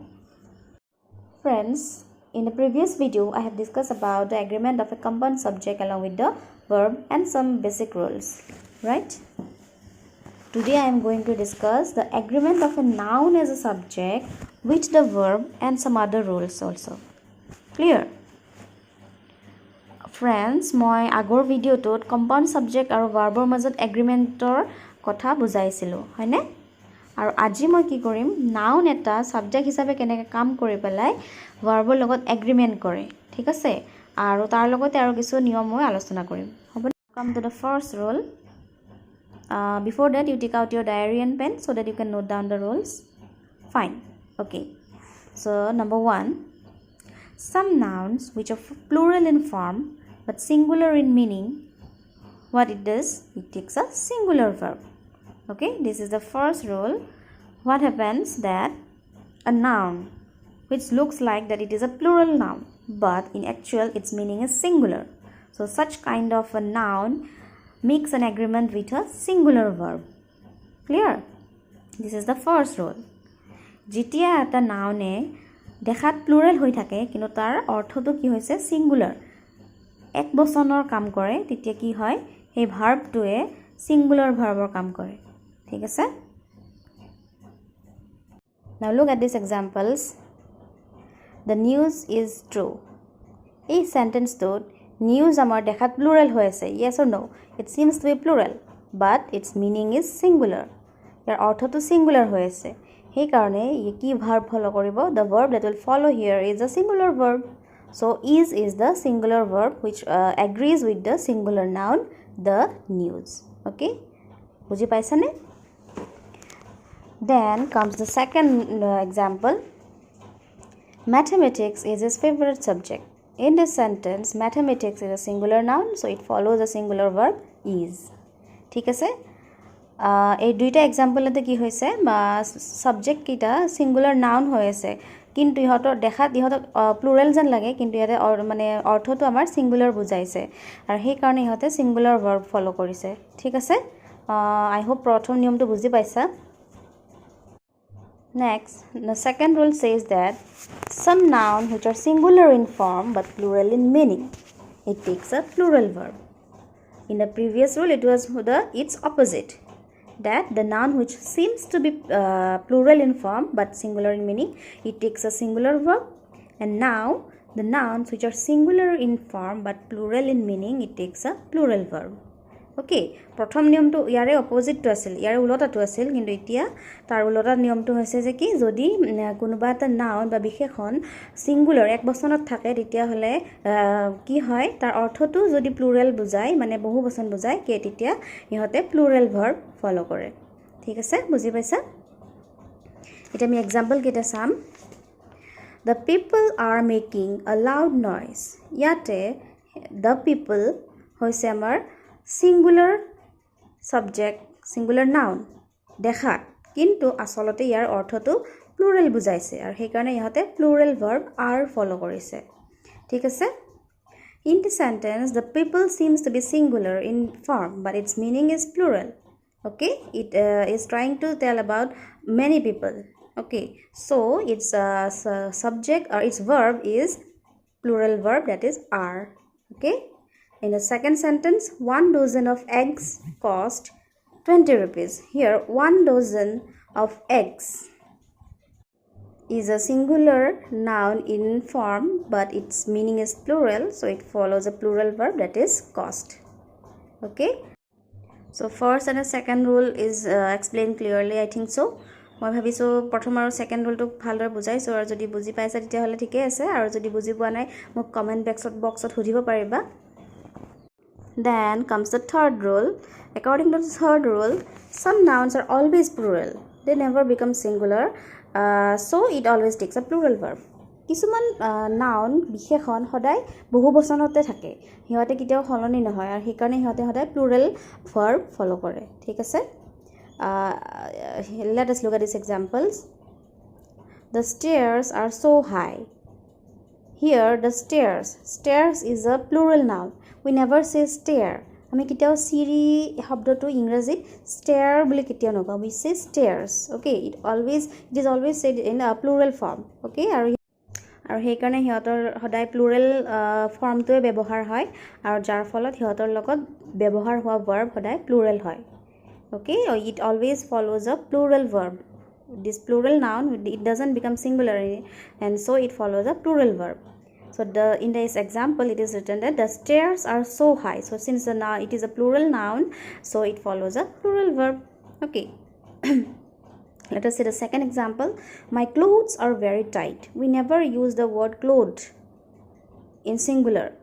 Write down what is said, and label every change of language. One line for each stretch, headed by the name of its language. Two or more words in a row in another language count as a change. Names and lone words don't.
English: Friends, in the previous video, I have discussed about the agreement of a compound subject along with the verb and some basic rules, right? Today I am going to discuss the agreement of a noun as a subject with the verb and some other rules also. Clear? Friends,
Assamese: মই আগৰ ভিডিওটোত
English: compound subject
Assamese: আৰু verbৰ মাজত agreementৰ কথা বুজাইছিলো, হয়নে? আৰু আজি মই কি কৰিম নাউন এটা সাবজেক্ট হিচাপে কেনেকৈ কাম কৰি পেলাই ভাৰ্বৰ লগত এগ্ৰিমেন্ট কৰে ঠিক আছে আৰু তাৰ লগতে আৰু কিছু নিয়ম মই আলোচনা কৰিম হ'ব
English: come to the first rule before that you take out your diary and pen so that you can note down the rules fine okay so number 1 some nouns which are plural in form but singular in meaning what it does it takes a singular verb. Okay, this is the first rule. What happens that a noun which looks like that it is a plural noun but in actual its meaning is singular. So such kind of a noun makes an agreement with a singular verb. Clear? This is the first rule.
Assamese: যেতিয়া এটা নাউনে দেখাত প্লুৰেল হৈ থাকে কিন্তু তাৰ অৰ্থটো কি হৈছে সিঙ্গুলাৰ এক বচনৰ কাম কৰে তেতিয়া কি হয় এই ভাৰ্বটোৱে সিঙ্গুলাৰ ভাৰ্বৰ কাম কৰে ঠিক আছে
English: Now look at these examples. The news is true.
Assamese: এই সেন্টেন্সটোত news আমাৰ দেখাত প্লুৰেল হৈ আছে
English: yes or no it seems to be plural but its meaning is singular
Assamese: ইয়াৰ অৰ্থটো singular হৈ আছে সেই কাৰণে ই কি verb follow কৰিব
English: the verb that will follow here is a singular verb so is the singular verb which agrees with the singular noun the news okay
Assamese: বুজি পাইছানে
English: Then comes the second example. Mathematics is his favorite subject. In this sentence, mathematics is a singular noun, so it follows a singular verb is.
Assamese: ঠিক আছে এই দুইটা এক্সাম্পলতে কি হৈছে সাবজেক্ট কিটা সিঙ্গুলার নাউন হৈ আছে কিন্তু ইহতৰ দেখাত ইহতক প্লুৰেল যেন লাগে কিন্তু ইয়াতে মানে অৰ্থটো আমাৰ সিঙ্গুলাৰ বুজাইছে আৰু সেই কাৰণে ইহতে সিঙ্গুলাৰ ভাৰ্ব ফলো কৰিছে ঠিক আছে
English: I hope
Assamese: প্ৰথম নিয়মটো বুজি পাইছা
English: Next, the second rule says that some nouns which are singular in form but plural in meaning, it takes a plural verb. In the previous rule, it was its opposite. That the noun which seems to be plural in form but singular in meaning, it takes a singular verb. And now, the nouns which are singular in form but plural in meaning, it takes a plural verb.
Assamese: Okay, প্ৰথম নিয়মটো ইয়াৰে অপোজিটটো আছিল ইয়াৰে উল্টাটো আছিল কিন্তু এতিয়া তাৰ উল্টা নিয়মটো হৈছে যে কি যদি কোনোবা এটা নাউন বা বিশেষণ সিঙ্গুলাৰ এক বচনত থাকে তেতিয়া হলে কি হয় তাৰ অৰ্থটো যদি প্লুৰেল বুজায় মানে বহু বচন বুজায় কে তেতিয়া ইহতে প্লুৰেল ভাৰ্ব ফলো কৰে ঠিক আছে বুজি পাইছা এটা আমি এক্সাম্পল কেটা চাম
English: The people are making a loud noise
Assamese: ইয়াতে
English: the people
Assamese: হৈছে আমাৰ
English: singular subject singular noun
Assamese: দেখাত কিন্তু আসলতে ইয়াৰ অৰ্থটো প্লুৰেল বুজাইছে আৰু সেই কাৰণে ইহতে প্লুৰেল verb are ফলো কৰিছে ঠিক আছে
English: In the sentence the people seems to be singular in form but its meaning is plural okay it is trying to tell about many people okay so its subject or its verb is plural verb that is are okay In the second sentence, 1 dozen of eggs cost 20 rupees. Here, 1 dozen of eggs is a singular noun in form, but its meaning is plural, so it follows a plural verb that is cost. Okay? So, first and the second rule is explained clearly, I think so.
Assamese: মই ভাবিছো প্ৰথম আৰু সেকেন্ড ৰুলটো ভালদৰে বুজাইছো আৰু যদি বুজি পাইছা তেতিয়া হলে ঠিকই আছে আৰু যদি বুজি পোৱা নাই মোক কমেন্ট বক্সত সুধিব পাৰিবা
English: Then comes the third rule. According to the third rule, some nouns are always plural. They never become singular. So it always takes a plural verb.
Assamese: কিছুমান নাউন বিশেষণ সদায় বহু বচনতে থাকে সিহঁতে কেতিয়াও সলনি নহয় আৰু সেইকাৰণে সিহঁতে সদায় প্লুৰেল ভাৰ্ব ফলো কৰে ঠিক আছে
English: let us look at these examples the stairs are so high here the stairs is a plural noun we never say stair
Assamese: আমি কেতিয়াও সিৰি শব্দটো ইংৰাজীত stair বুলি কেতিয়াও নকওঁ
English: we say stairs okay it is always said in a plural form okay আৰু
Assamese: সেইকাৰণে সিহঁতৰ সদায় প্লুৰেল ফৰ্মটোৱে ব্যৱহাৰ হয় আৰু যাৰ ফলত সিহঁতৰ লগত ব্যৱহাৰ হোৱা ভাৰ্ব সদায় প্লুৰেল হয়
English: okay it always follows a plural verb this plural noun it doesn't become singular and so it follows a plural verb so in this example it is written that the stairs are so high so since the noun it is a plural noun so it follows a plural verb okay let us see the second example my clothes are very tight we never use the word clothed in singular